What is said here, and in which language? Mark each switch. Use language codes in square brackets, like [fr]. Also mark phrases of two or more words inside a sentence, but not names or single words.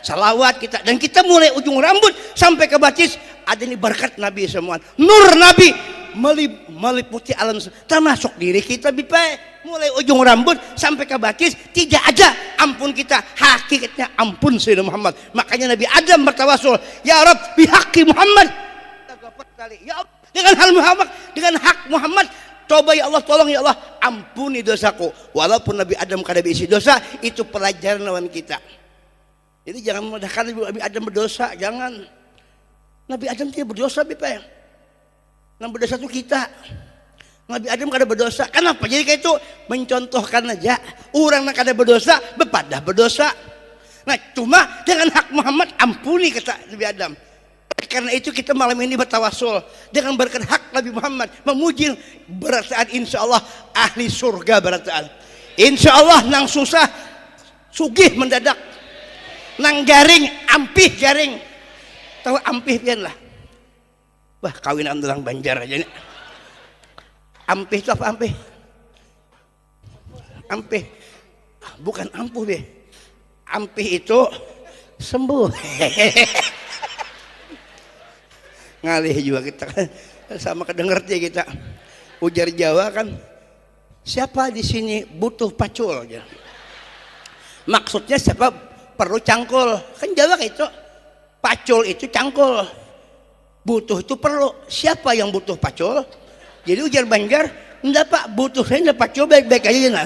[id] Salawat kita, dan kita mulai ujung rambut sampai ke batis ada ini berkat Nabi semua. Nur Nabi meliputi alam, termasuk diri kita bipai. Mulai ujung rambut sampai ke batis tidak ada ampun kita, hakikatnya ampun Sayyidina Muhammad. Makanya Nabi Adam bertawasul, [ar] يا رب بحق محمد. [id] Ya Allah, dengan hal Muhammad, dengan hak Muhammad, coba ya Allah, tolong ya Allah, ampuni dosaku. Walaupun Nabi Adam kada berisi dosa, itu pelajaran lawan kita. Jadi jangan memudahkan Nabi Adam berdosa, jangan. Nabi Adam tidak berdosa, Bapak. Yang berdosa itu kita. Nabi Adam kada berdosa. Kenapa? Jadi kayak itu mencontohkan aja. Orang yang kada berdosa, bepadah berdosa. Nah, cuma dengan hak Muhammad ampuni kata Nabi Adam. Karena itu kita malam ini bertawasul dengan berkat hak Nabi Muhammad, memuji berataan [ar] إن شاء الله [id] ahli surga berataan. [ar] إن شاء الله [bjn] nang susah sugih mendadak, nang garing ampih garing. Tahu ampih pian lah. [id] Wah, kawinan orang Banjar aja nih. [bjn] Ampih itu apa ampih? Ampih bukan ampuh be. [id] Ampih itu sembuh. Ngalih juga kita kan sama kedengerti kita ujar Jawa kan, siapa di sini butuh pacul aja. Maksudnya siapa perlu cangkul, kan Jawa kayak itu. Pacul itu cangkul, butuh itu perlu. Siapa yang butuh pacul? Jadi ujar Banjar, enggak Pak, butuh saya enggak pacul, baik-baik aja nah.